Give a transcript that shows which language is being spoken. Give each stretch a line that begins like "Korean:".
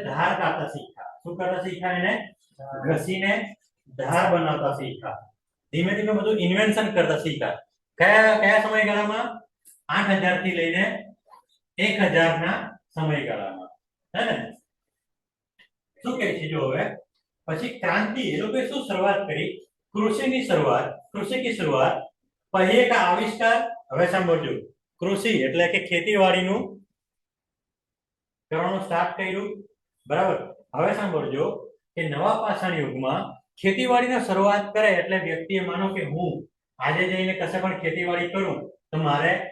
Gujarati: એને ધાર કાઢતા શીખ્યા. શું કરતા શીખ્યા? એને ઘસીને ધાર બનાવતા શીખ્યા. ધીમે ધીમે બધું ઇન્વેન્શન કરતા શીખ્યા. કયા કયા સમયગાળામાં? 8,000 થી લઈને 1,000 ના સમયગાળામાં, હે ને? શું કહે છે જો હવે પછી ક્રાંતિ, એ લોકોએ શું શરૂઆત કરી? કૃષિની શરૂઆત.
Hindi: કૃષિ की शुरुआत, पहिए का आविष्कार.
Gujarati: હવે સાંભળજો, કૃષિ એટલે કે ખેતીવાડીનું કરવાનું સ્ટાર્ટ કર્યું, બરાબર? હવે સાંભળજો કે નવા પાષાણ યુગમાં ખેતીવાડીની શરૂઆત કરે એટલે વ્યક્તિએ માનો કે હું આજે જઈને કશે પણ ખેતીવાડી કરું તો મારે